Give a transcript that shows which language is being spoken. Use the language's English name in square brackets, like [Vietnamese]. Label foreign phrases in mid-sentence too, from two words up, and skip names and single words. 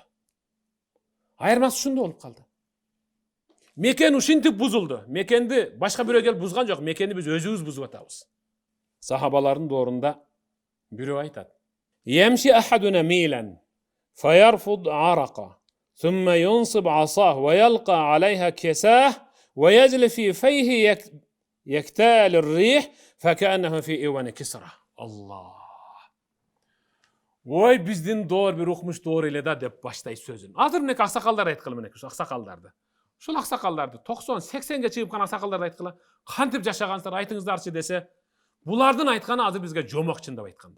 [Kyrgyz] Айырмасы ушундай болуп калды. Мекен ушинтип бузулду. Мекенди башка бирөө келип бузган жок, мекенди биз өзүбүз бузуп атабыз. Сахабалардын доорунда бирөө айтат: [Arabic] "يمشي أحدنا ميلا فيرفض عرقا ثم ينصب عصاه ويلقي عليها كساءه ويجلس في فيئه يكتال الريح فكأنه في إيوان كسرى." [Kyrgyz] Allah. Ой, биздин доор бир укмуш доор эле да деп баштайт сөзүн. Азыр мынеки аксакалдар айткыла, мынеки ушу аксакалдарды. Ушул аксакалдарды 90-80ге чыгып кана аксакалдарды айткыла. Кантип жашагансыздар айтыңыздарчы десе, булардын айтканы азыр бизге жомок чындап айтканда.